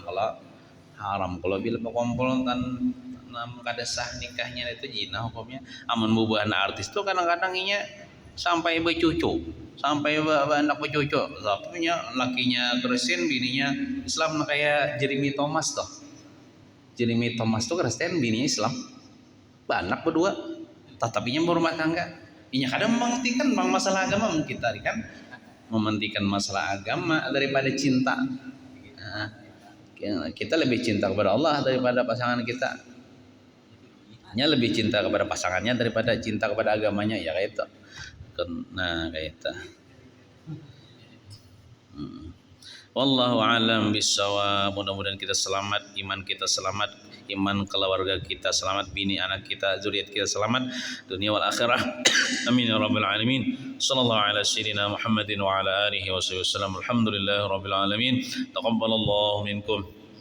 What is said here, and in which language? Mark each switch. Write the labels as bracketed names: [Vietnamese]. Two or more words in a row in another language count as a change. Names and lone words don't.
[Indonesian] Kalau bila berkumpul kan kada sah nikahnya itu zina hukumnya. [Banjar] Amun bubuhan artis tuh kadang-kadang inya sampai bercucu, sampai anak bercucu. [Indonesian] Satunya lakinya Kristen, bininya Islam, kayak Jeremy Thomas tuh. Jeremy Thomas tuh Kristen, bininya Islam. Anak berdua, tetapinya berumah tangga. Inya kadang mementingkan masalah agama, kita kan mementingkan masalah agama daripada cinta. Nah, kita lebih cinta kepada Allah daripada pasangan kita. Nya lebih cinta kepada pasangannya daripada cinta kepada agamanya, ya kayak itu. Nah kayak itu. [Arabic] والله أعلم بالصواب. [Indonesian] Mudah-mudahan kita selamat, iman kita selamat, iman keluarga kita selamat, bini anak kita, zuriat kita selamat [Arabic] الدنيا والآخرة. آمين يا رب العالمين. صلى الله على سيدنا محمد وعلى آله وسلم. الحمد لله رب العالمين. تقبل الله منكم.